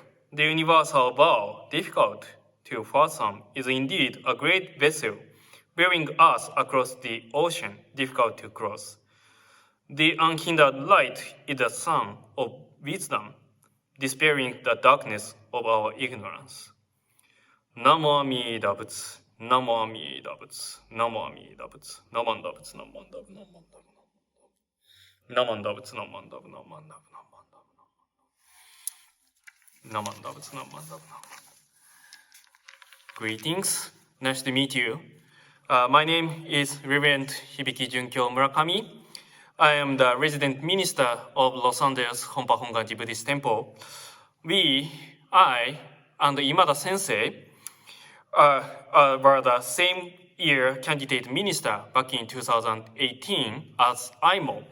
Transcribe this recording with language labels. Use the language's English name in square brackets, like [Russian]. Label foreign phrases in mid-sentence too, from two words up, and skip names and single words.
[English] The universal vow, difficult to fathom, is indeed a great vessel, bearing us across the ocean, difficult to cross. The unhindered light is the sun of wisdom, dispelling the darkness of our ignorance. [Sanskrit] Namo Amida Buddha, Namo Amida Buddha, Namo Amida Buddha, Namo Amida Buddha, Namo Amida Buddha, Namo Amida Buddha, Namo Amida Buddha, Namo Amida Buddha. [English] Greetings, nice to meet you. My name is Reverend Hibiki Junkyo Murakami. I am the resident minister of Los Angeles Honpa Hongan-ji Buddhist Temple. I, and Imada Sensei were the same year candidate minister back in 2018 as IMOP.